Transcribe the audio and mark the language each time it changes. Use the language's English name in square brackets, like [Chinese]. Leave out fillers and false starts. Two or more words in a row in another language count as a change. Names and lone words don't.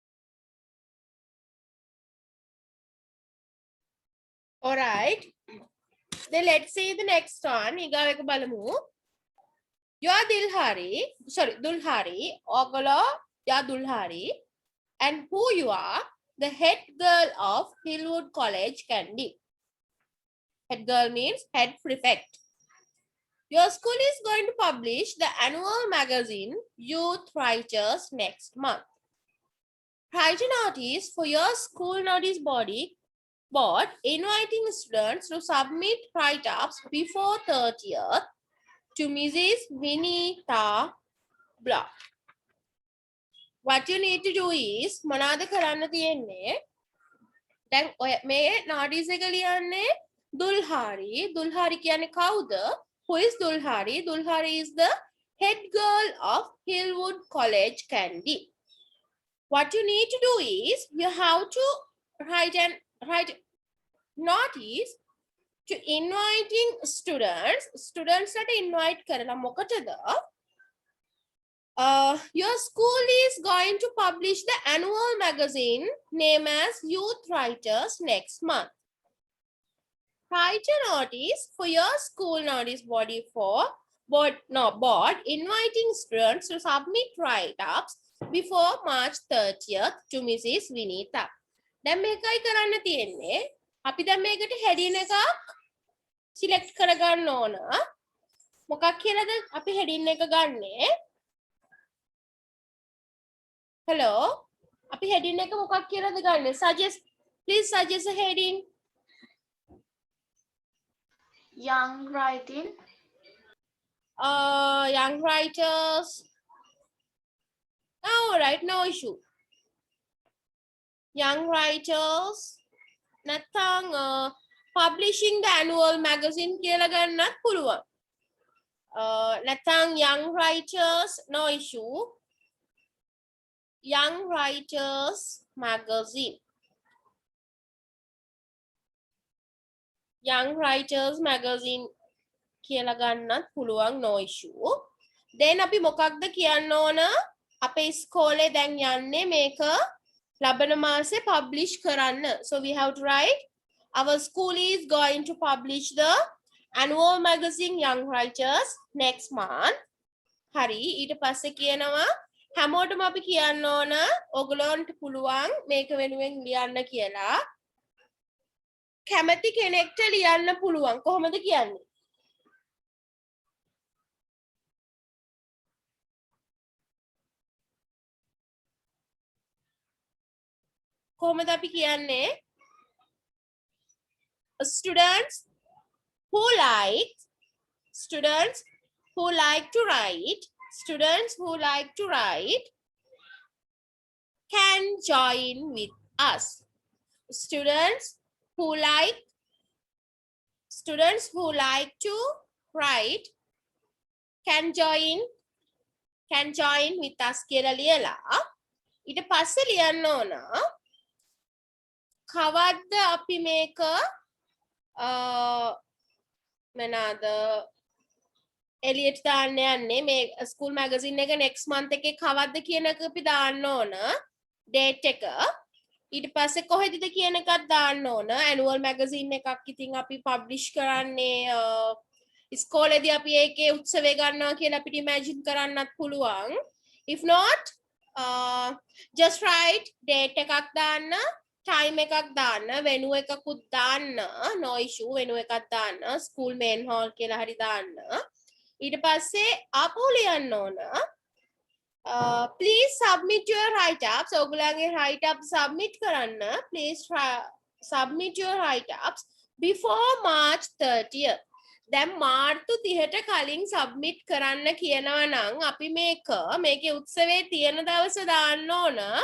[English] All right. Then let's see the next one. [Sinhala] ඊගාව එක බලමු. [English] You are Dilhari. Sorry, Dulhari. Ogolo, you are Dulhari. And who you are? The head girl of Hillwood College Candy. Head girl means head prefect. Your school is going to publish the annual magazine Youth Writers next month. Write a notice for your school notice board inviting students to submit write-ups before 30th to Mrs. Vinita Blah. What you need to do is [Sinhala] මොනවාද කරන්න තියෙන්නේ? දැන් ඔය මේ notice එක ලියන්නේ Dulhari. Dulhari කියන්නේ කවුද? [English] Who is Dulhari? Dulhari is the head girl of Hillwood College Candy. What you need to do is you have to write notice to inviting students that invite [Sinhala] කරලා මොකටද? [English] Your school is going to publish the annual magazine named as Youth Writers next month. Write a notice for your school notice board inviting students to submit write-ups before March 30th to Mrs. Vinita. [Sinhala] දැන් මේකයි කරන්න තියෙන්නේ. අපි දැන් මේකට heading එකක් select කරගන්න ඕන. මොකක් කියලාද අපි heading එක ගන්නෙ? Hello? අපි heading එක මොකක් කියලාද ගන්නෙ? [English] Please suggest a heading. Young writing. Young writers. All right, no issue. Young writers. නැත්නම් publishing the annual magazine [Sinhala] කියලා ගන්නත් පුළුවන්. [English] නැත්නම් young writers, no issue. Young Writers Magazine. [Sinhala] Young Writers Magazine කියලා ගන්නත් පුළුවන්, [English] no issue. [Sinhala] Then අපි මොකක්ද කියන්න ඕන? අපේ ඉස්කෝලේ දැන් යන්නේ මේක ලබන මාසේ publish කරන්න. [English] So we have to write our school is going to publish the annual magazine Young Writers next month. [Sinhala] හරි, ඊට පස්සේ කියනවා හැමෝටම අපි කියන්න ඕන ඔයගොල්ලන්ට පුළුවන් මේක වෙනුවෙන් ලියන්න කියලා. කැමති කෙනෙක්ට ලියන්න පුළුවන්. කොහොමද කියන්නේ? කොහොමද අපි කියන්නේ? [English] Students who like to write can join with us. Students who like students who like to write can join with us [Sinhala] කියලා ලියලා ඊට පස්සේ ලියන්න ඕන කවද්ද අපි මේක මොනවාද එලියට දාන්න යන්නේ මේ [English] school magazine [Sinhala] එක [English] next month [Sinhala] එකේ කවද්ද කියන එක අපි දාන්න ඕන date එක ඊට පස්සේ කොහෙදද කියන එකත් දාන්න ඕන [English] annual magazine [Sinhala] එකක් ඉතින් අපි publish කරන්නේ ඉස්කෝලේදී අපි ඒකේ උත්සවය ගන්නවා කියලා අපිට imagine කරන්නත් පුළුවන් [English] if not just write [Sinhala] date එකක් දාන්න time එකක් දාන්න venue එකකුත් දාන්න [English] no issue [Sinhala] venue එකක් දාන්න [English] school main hall [Sinhala] කියලා හරි දාන්න ඊට පස්සේ ආපහු ලියන්න ඕන [English] please submit your write ups [Sinhala] ඔයගොල්ලන්ගේ [English] write ups submit [Sinhala] කරන්න [English] please submit your write ups before March 30th [Sinhala] දැන් මාර්තු 30ට කලින් submit කරන්න කියනවා නම් අපි මේකේ උත්සවයේ තියෙන දවස දාන්න ඕන